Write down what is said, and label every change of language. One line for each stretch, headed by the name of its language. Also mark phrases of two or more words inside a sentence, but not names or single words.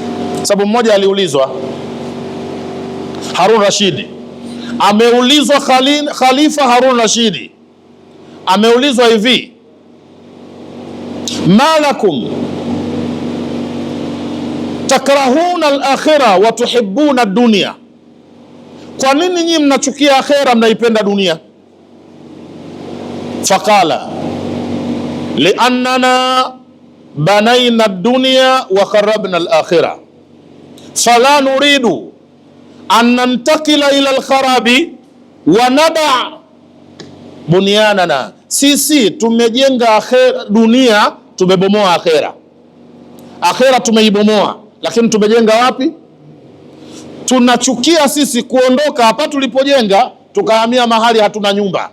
Swahili: Sababu mmoja aliulizwa, Harun Rashidi ameulizwa, Khalifa Harun Rashidi ameulizwa hivi,
Arabic: ما لكم تكرهون الآخرة وتحبون الدنيا,
Swahili: kwa nini nyinyi mnachukia akhera mnaipenda dunia?
Arabic: فقال لأننا بنينا الدنيا وخربنا الآخرة فلا نريد أن ننتقل إلى الخراب وندع بنياننا.
Swahili: Sisi tumejenga akhera, dunia tumebomoa akhera. Akhera tumeibomoa, lakini tumejenga wapi? Tunachukia sisi kuondoka hapa tulipojenga tukahamia mahali hatuna nyumba.